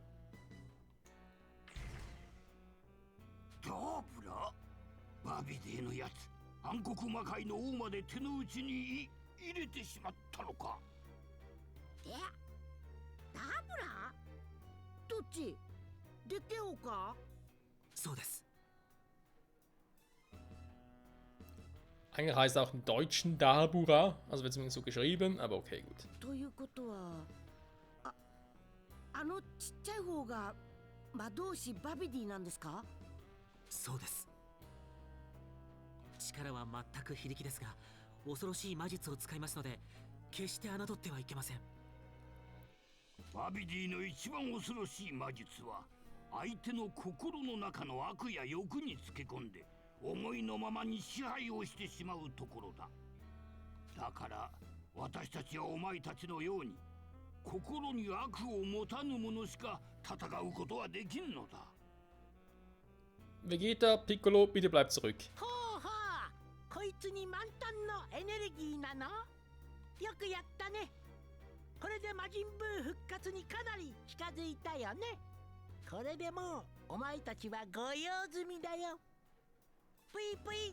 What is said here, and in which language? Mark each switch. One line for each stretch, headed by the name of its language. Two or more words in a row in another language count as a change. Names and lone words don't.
Japanese: ダーブラ？バビディのやつ、暗黒魔界の王まで手の内に入れてしまったのか。え？ダブラ？どっち？でっけおか？そうです。
German: Eigentlich heißt es auch im Deutschen Dabura, also wird zumindest so geschrieben, aber okay, gut.
Japanese: ということは、あのちっちゃい方が魔導士バビディなんですか？そうです。力は全く非力ですが、恐ろしい魔術を使いますので、決して侮ってはいけません。バビディの一番恐ろしい魔術は、相手の心の中の悪や欲につけ込んで、思いのままに支配をしてしまうところだ。だから私たちはお前たちのように心に悪を持たぬ者しか戦うことはできんのだ。
German: Vegeta, Piccolo, bitte bleibt zurück.
Japanese: ほうほう、こいつに満タンのエネルギーなの？よくやったね。これで魔人ブー復活にかなり近づいたよね。これでもうお前たちはご用済みだよ。ぷいぷい。